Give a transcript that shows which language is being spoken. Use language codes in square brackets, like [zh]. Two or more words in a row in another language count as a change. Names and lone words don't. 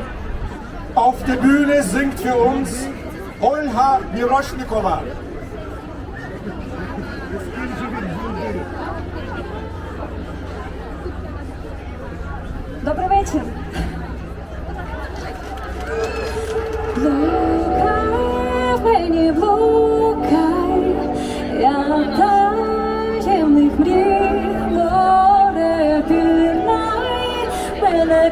[de] Auf der Bühne singt für uns Olha Miroshnikova. [uk] Добрий вечір. Блукай, мені блукай, я таємних мрій, море пірнай, мене